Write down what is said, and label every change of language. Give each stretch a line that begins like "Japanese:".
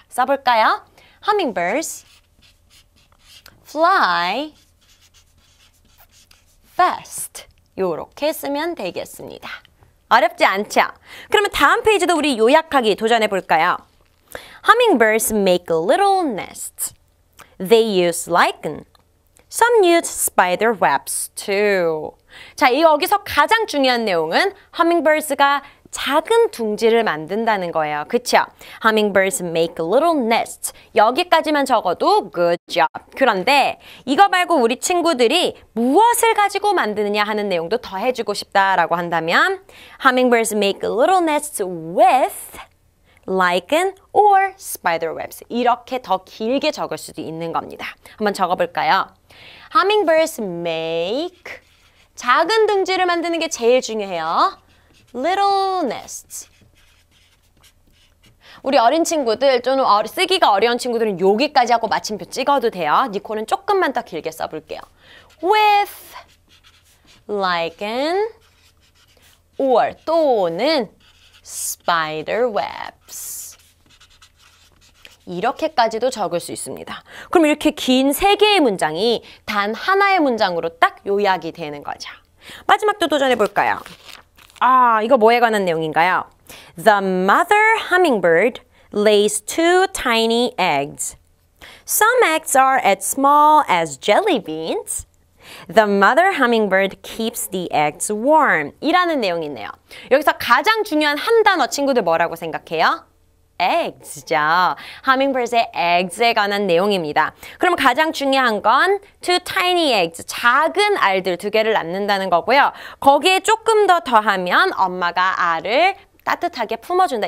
Korean: 써볼까요?
English: Hummingbirds fly fast.
Korean: 요렇게 쓰면 되겠습니다. 어렵지 않죠? 그러면 다음 페이지도 우리 요약하기 도전해 볼까요?
English: Hummingbirds make little nests. They use lichen. Some use spider webs too.
Korean: 자, 여기서 가장 중요한 내용은 hummingbirds가 작은 둥지를 만든다는 거예요. 그쵸?
English: Hummingbirds make little nests.
Korean: 여기까지만 적어도
English: good job.
Korean: 그런데 이거 말고 우리 친구들이 무엇을 가지고 만드느냐 하는 내용도 더 해주고 싶다라고 한다면
English: Hummingbirds make little nests with lichen or spider webs.
Korean: 이렇게 더 길게 적을 수도 있는 겁니다. 한번 적어볼까요?
English: Hummingbirds make
Korean: 작은 둥지를 만드는 게 제일 중요해요.
English: Little nests.
Korean: 우리 어린 친구들 또는 쓰기가 어려운 친구들은 여기까지 하고 마침표 찍어도 돼요. 니콜은 조금만 더 길게 써볼게요.
English: With lichen or 또는 spider webs.
Korean: 이렇게까지도 적을 수 있습니다. 그럼 이렇게 긴 3개의 문장이 단 하나의 문장으로 딱 요약이 되는 거죠. 마지막도 도전해 볼까요? 이거 뭐에 관한 내용인가요?
English: The mother hummingbird lays 2 tiny eggs. Some eggs are as small as jelly beans. The mother hummingbird keeps the eggs warm.
Korean: 이라는 내용이 있네요. 여기서 가장 중요한 한 단어 친구들 뭐라고 생각해요? eggs죠. Hummingbird의 eggs에 관한 내용입니다. 그럼 가장 중요한 건
English: two tiny eggs,
Korean: 작은 알들 2개를 낳는다는 거고요. 거기에 조금 더 더하면 엄마가 알을 따뜻하게 품어준다.